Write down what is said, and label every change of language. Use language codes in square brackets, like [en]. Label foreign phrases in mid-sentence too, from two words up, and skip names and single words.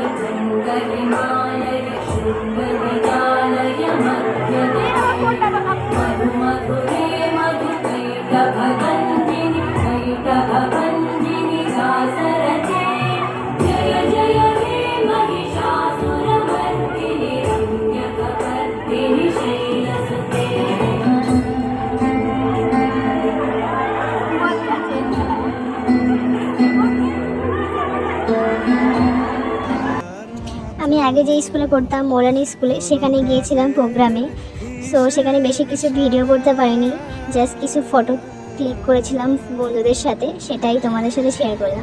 [sa] कुण्डलिमालय शृङ्गविजालय मध्यदे मधुमधुरे मधुकैटभगञ्जिनि कैटभभञ्जिनि वासरते जय जय हे महिषासुरमर्दिनि रम्यकपर्दिनि शैलसुते [bn] আমি আগে যে স্কুলে পড়তাম মৌলানি স্কুলে, সেখানে গিয়েছিলাম প্রোগ্রামে। সো সেখানে বেশি কিছু ভিডিও করতে পারিনি, জাস্ট কিছু [en] photo click [bn] করেছিলাম বন্ধুদের সাথে, সেটাই তোমাদের সাথে শেয়ার করলাম।